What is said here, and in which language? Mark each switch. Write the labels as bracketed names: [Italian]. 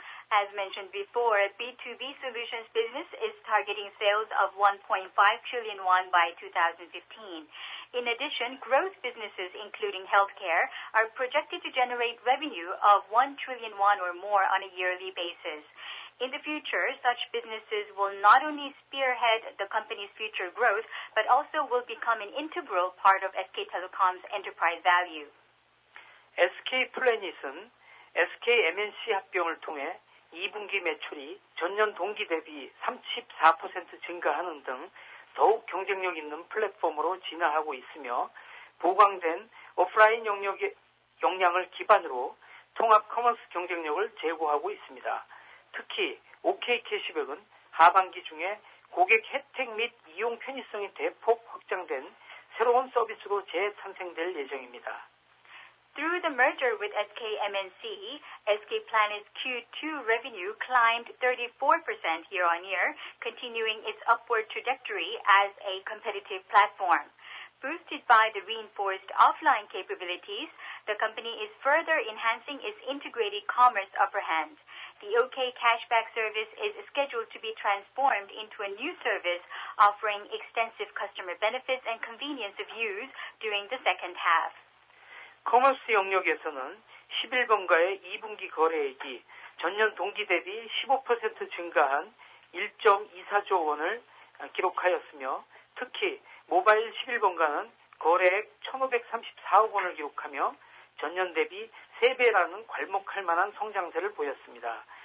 [English] As mentioned before, B2B solutions business is targeting sales of 1.5 trillion won by 2015. In addition, growth businesses including healthcare are projected to generate revenue of 1 trillion won or more on a yearly basis. In the future, such businesses will not only spearhead the company's future growth, but also will become an integral part of SK Telecom's enterprise value. [Korean] SK 플래닛은 SK MNC 합병을 통해 2분기 매출이 전년 동기 대비 34% 증가하는 등 더욱 경쟁력 있는 플랫폼으로 진화하고 있으며 보강된 오프라인 역량을 기반으로 통합 커머스 경쟁력을 제고하고 있습니다. 특히 OK 캐시백은 하반기 중에 고객 혜택 및 이용 편의성이 대폭 확장된 새로운 서비스로 재탄생될 예정입니다. [English] Through the merger with SK MNC, SK Planet's Q2 revenue climbed 34% year-on-year, continuing its upward trajectory as a competitive platform. Boosted by the reinforced offline capabilities, the company is further enhancing its integrated commerce upper hand. The OK Cashback service is scheduled to be transformed into a new service offering extensive customer benefits and convenience of use during the second half. [Korean] 커머스 영역에서는 11번가의 2분기 거래액이 전년 동기 대비 15% 증가한 1.24조 원을 기록하였으며 특히 모바일 11번가는 거래액 1,534억 원을 기록하며 전년 대비 3배라는 괄목할 만한 성장세를 보였습니다.